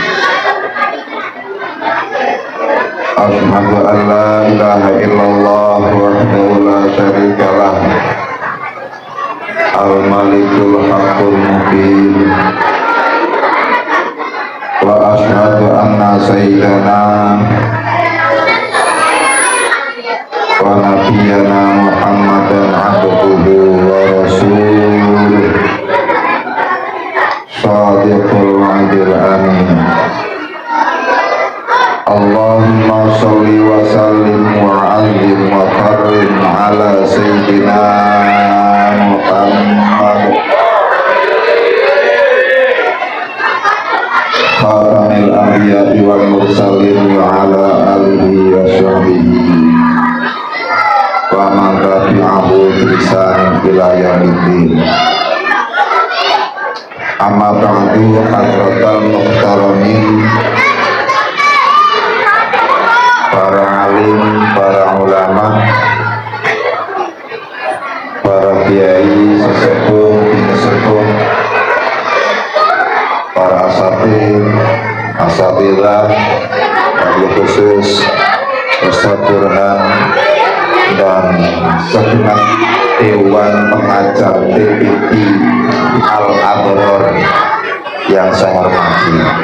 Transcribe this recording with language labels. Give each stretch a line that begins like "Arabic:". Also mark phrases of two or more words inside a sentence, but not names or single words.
Arabic: أشهد أن لا إله إلا الله وحده لا شريك له الملك الحق المبين وأشهد أن سيدنا ونبينا محمدا عبده ورسوله صادق الوعد الأمين. اللهم صل وسلم وعظم وكرم على سيدنا محمد خاتم الأنبياء والمرسلين وعلى آله وصحبه ومن تبعه بإحسان إلى يوم الدين. أما بعد, حضرات المحترمين,
Indonesian: para alim, para ulama, para kiai, sesepuh, sesepuh, para asatidzah,
Arabic: وبالخصوص
Indonesian: Ustaz Burhan dan segenap Dewan Pengajar TPI Al-Abrar yang saya hormati,